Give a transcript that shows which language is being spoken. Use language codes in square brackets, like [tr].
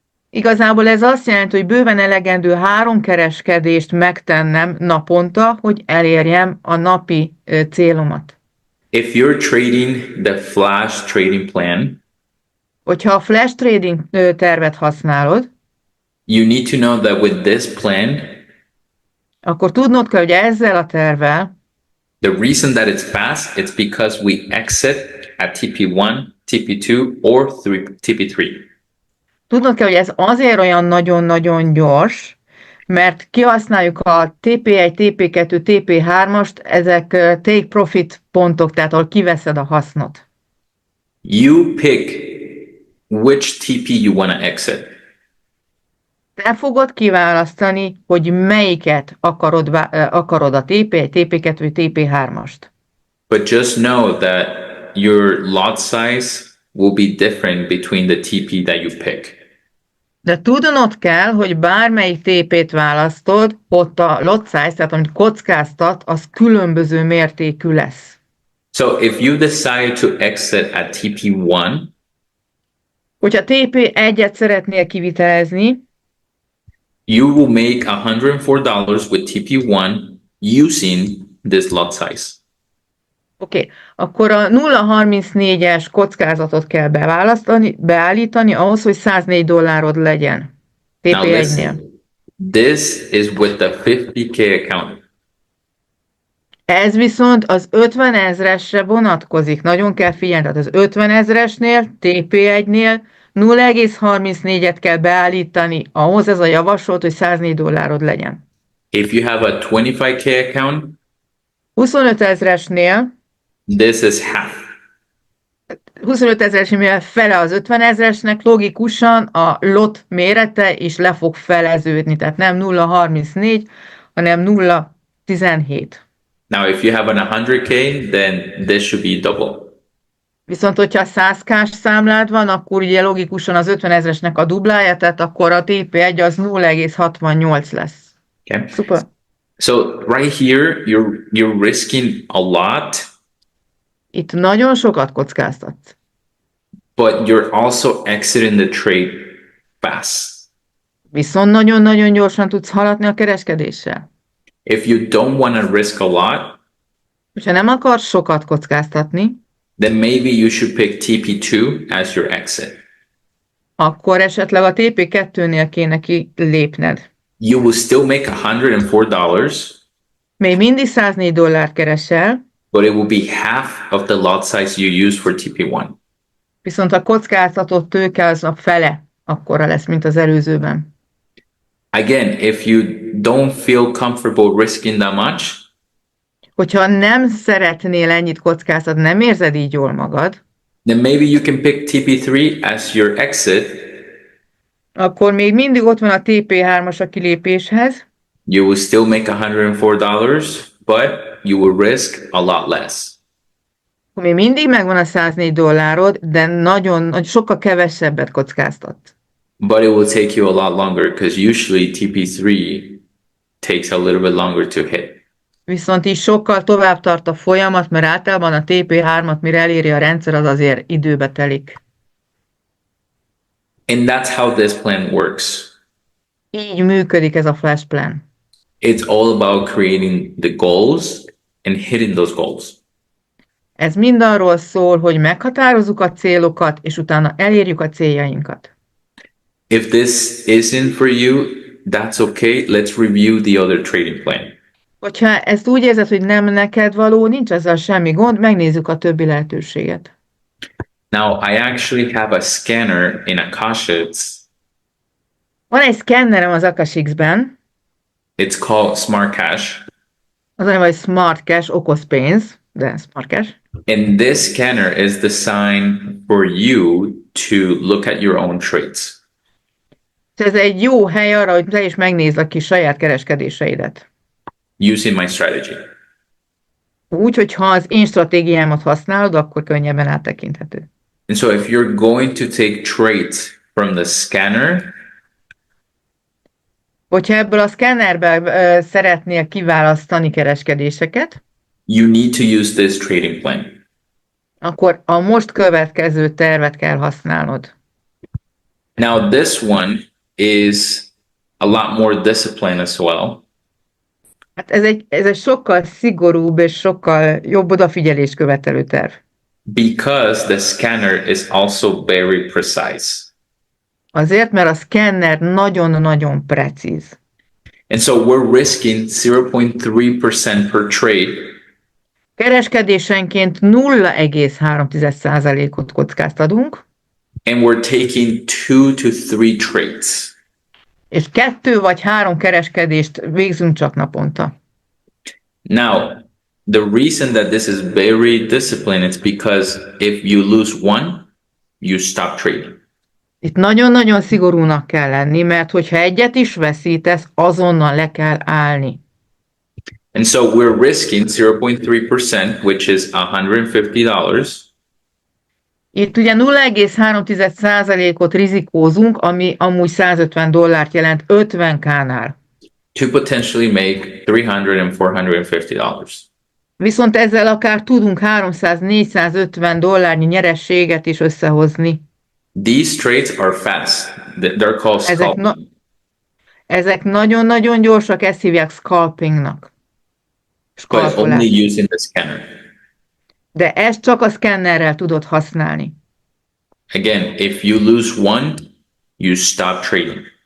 [hu] Igazából ez azt jelenti, hogy bőven elegendő 3 kereskedést megtennem naponta, hogy elérjem a napi célomat. [en] If you're trading the flash trading plan, [hu] Hogyha a flash trading tervet használod, [en] you need to know that with this plan, [hu] akkor tudnod kell, hogy ezzel a tervvel [en] the reason that it's fast, it's because we exit at TP1, TP2, or TP3. [hu] tudnod kell, hogy ez azért olyan nagyon-nagyon gyors, mert kihasználjuk a TP1, TP2, TP3-ast, ezek take profit pontok, tehát ahol kiveszed a hasznot. [en] You pick which TP you want to exit. [hu] Te fogod kiválasztani, hogy melyiket akarod a TP1, TP2 vagy TP3-ast. [en] But just know that your lot size will be different between the TP that you pick. [hu] De tudnod kell, hogy bármelyik TP-t választod, ott a lot size, tehát amit kockáztat, az különböző mértékű lesz. [en] So if you decide to exit at TP1, [hu] Hogyha TP1-et szeretnél kivitelezni, [en] you will make $104 with TP1 using this lot size. [hu] oké, akkor a 0,34-es kockázatot kell beállítani ahhoz, hogy $104 legyen. [en] Now [hu] TP1-nél. [en] listen, this is with the 50K account. [hu] Ez viszont az 50 000-esre vonatkozik. Nagyon kell figyelni, tehát az 50 000-esnél, TP1-nél 0,34-et kell beállítani, ahhoz ez a javasolt, hogy $104 legyen. [en] If you have a 25K account, [hu] 25 000-esnél, [en] this is half. [hu] 25 000-esnél fele az 50 000-esnek, logikusan a lot mérete is le fog feleződni, tehát nem 0,34, hanem 0,17. [en] Now, if you have an 100K, then this should be double. [hu] Viszont, hogyha 100K-s számlád van, akkor ugye logikusan az 50 000-esnek a duplája, tehát akkor a TP1 az 0,68 lesz. [en] Okay. [hu] Szuper. [en] So right here, you're risking a lot, [hu] Itt nagyon sokat kockáztatsz. [en] but you're also exiting the trade fast. [hu] Viszont nagyon-nagyon gyorsan tudsz haladni a kereskedéssel. [en] If you don't want to risk a lot, [hu] Ha nem akarsz sokat kockáztatni, [en] then maybe you should pick TP2 as your exit. [hu] akkor esetleg a TP2-nél kéne kilépned. [en] You will still make $104, [hu] Még mindig $104 keresel, [en] but it will be half of the lot size you use for TP1. [hu] viszont a kockázatot tőke az a fele akkora lesz, mint az előzőben. [en] Again, if you don't feel comfortable risking that much, [hu] Hogyha nem szeretnél ennyit kockáztatni, nem érzed így jól magad, [en] then maybe you can pick TP3 as your exit. [hu] akkor még mindig ott van a TP3-as a kilépéshez, [en] You will still make $104, but you will risk a lot less. [hu] akkor még mindig megvan a $104, de sokkal kevesebbet kockáztat. [en] But it will take you a lot longer because usually TP3 takes a little bit longer to hit. [hu] Viszont így sokkal tovább tart a folyamat, mert általában a TP3-at, mire eléri a rendszer, az azért időbe telik. [en] And that's how this plan works. [hu] Így működik ez a flash plan. [en] It's all about creating the goals and hitting those goals. [hu] Ez mind arról szól, hogy meghatározzuk a célokat, és utána elérjük a céljainkat. [en] If this isn't for you, that's okay. Let's review the other trading plan. [hu] Hogyha ezt úgy érzed, hogy nem neked való, nincs ezzel semmi gond, megnézzük a többi lehetőséget. [en] Now, I actually have a scanner in AKASHX. [hu] Van egy szkennerem az AKASHX-ben, [en] It's called Smart Cash. [hu] az a neve, hogy Smart Cash, okos pénz, de Smart Cash. [en] And this scanner is designed for you to look at your own trades. [hu] Ez egy jó hely arra, hogy te is megnézd a kis saját kereskedéseidet. [en] Using my strategy. [hu] Úgy, hogy ha az én stratégiámat használod, akkor könnyebben áttekinthető. [en] And so if you're going to take trades from the scanner, [hu] Hogyha ebből a szkennerből szeretnél kiválasztani kereskedéseket, [en] you need to use this trading plan. [hu] akkor a most következő tervet kell használnod. [en] Now, this one is a lot more discipline as well. [hu] Hát ez egy sokkal szigorúbb és sokkal jobb odafigyelést követelő terv. [en] Because the scanner is also very precise. [hu] Azért, mert a szkenner nagyon-nagyon precíz. [en] And so we're risking 0.3% per trade. [hu] Kereskedésenként 0,3%-ot kockáztatunk, [en] And we're taking 2 to 3 trades. [hu] és 2 vagy 3 kereskedést végzünk csak naponta. [en] Now, the reason that this is very disciplined is because if you lose one, you stop trading. [hu] Itt nagyon-nagyon szigorúnak kell lenni, mert hogyha egyet is veszítesz, azonnal le kell állni. [en] And so we're risking 0.3%, which is $150. [hu] Itt ugye 0,3%-ot rizikózunk, ami amúgy $150 jelent 50K-nál. [en] To potentially make $300 and $450. [hu] Viszont ezzel akár tudunk $300-450 nyerességet is összehozni. [en] These trades are fast. They're called scalping. [hu] Ezek nagyon-nagyon gyorsak, ezt hívják scalpingnak. [en] But only using the scanner. [hu] De ezt csak a szkennerrel tudod használni. [en] Again, if you lose one, you stop trading.